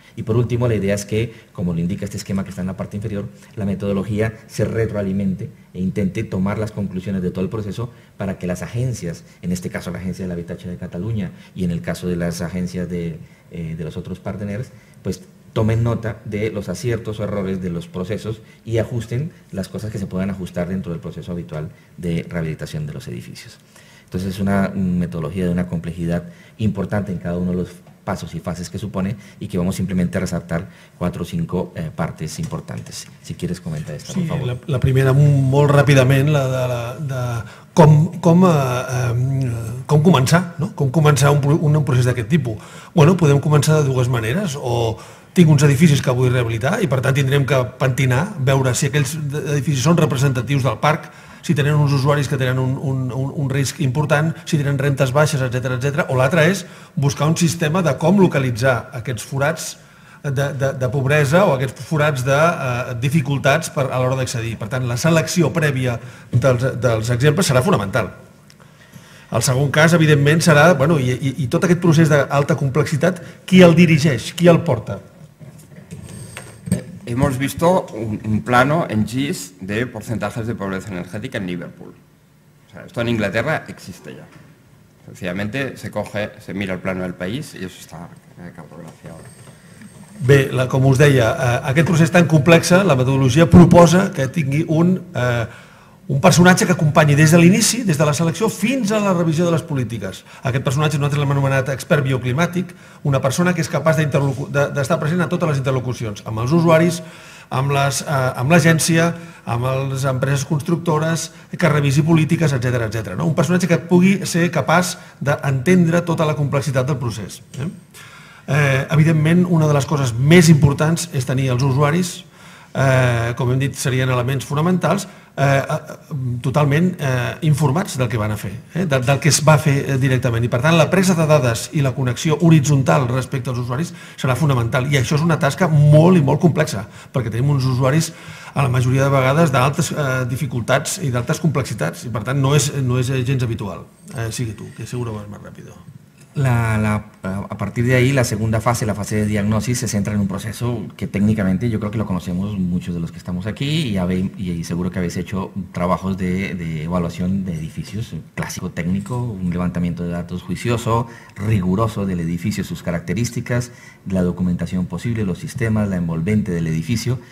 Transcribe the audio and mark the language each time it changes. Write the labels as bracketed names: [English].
[Spanish] Y por último, la idea es que, como lo indica este esquema que está en la parte inferior, la metodología se retroalimente e intente tomar las conclusiones de todo el proceso para que las agencias, en este caso la Agencia del Habitatge de Cataluña y en el caso de las agencias de los otros partners, pues tomen nota de los aciertos o errores de los procesos y ajusten las cosas que se puedan ajustar dentro del proceso habitual de rehabilitación de los edificios. Entonces es una metodología de una complejidad importante en cada uno de los pasos y fases que supone, y que vamos simplemente a resaltar 4 o 5 partes importantes. Si quieres comentar esto, sí, por favor. [Catalan] La primera, molt ràpidament, la de com començar, no? Com començar un procés d'aquest tipus. Bueno, podem començar de 2 maneres, o tinc uns edificis que vull rehabilitar i per tant tindrem que pentinar, veure si aquells edificis són representatius del parc, si tenen uns usuaris que tenen un risc important, si tenen rentes baixes, etc. O l'altre és buscar un sistema de com localitzar aquests forats de pobresa o aquests forats de dificultats a l'hora d'accedir. Per tant, la selecció prèvia dels exemples serà fonamental. El segon cas, evidentment, serà, i tot aquest procés d'alta complexitat, qui el dirigeix, qui el porta? [Spanish] Hemos visto un plano en GIS de porcentajes de pobreza energética en Liverpool. O sea, esto en Inglaterra existe ya. Sencillamente se mira el plano del país y eso está cartografiado. [Catalan] Bé, com us deia, aquest procés tan complex, la metodologia proposa que tingui un personatge que acompanyi des de l'inici, des de la selecció, fins a la revisió de les polítiques. Aquest personatge nosaltres l'hem anomenat expert bioclimàtic, una persona que és capaç d'estar present a totes les interlocucions, amb els usuaris, amb l'agència, amb les empreses constructores, que revisi polítiques, etc. Un personatge que pugui ser capaç d'entendre tota la complexitat del procés. Evidentment, una de les coses més importants és tenir els usuaris, com hem dit, serien elements fonamentals, totalment informats del que van a fer, del que es va fer directament. I per tant, la presa de dades i la connexió horitzontal respecte als usuaris serà fonamental. I això és una tasca molt i molt complexa, perquè tenim uns usuaris, a la majoria de vegades, d'altes dificultats i d'altes complexitats. I per tant, no és gens habitual. [Spanish] Sigue tu, que seguro vas más rápido. A partir de ahí, la segunda fase, la fase de diagnosis, se centra en un proceso que técnicamente yo creo que lo conocemos muchos de los que estamos aquí y seguro que habéis hecho trabajos de evaluación de edificios, clásico técnico, un levantamiento de datos juicioso, riguroso del edificio, sus características, la documentación posible, los sistemas, la envolvente del edificio.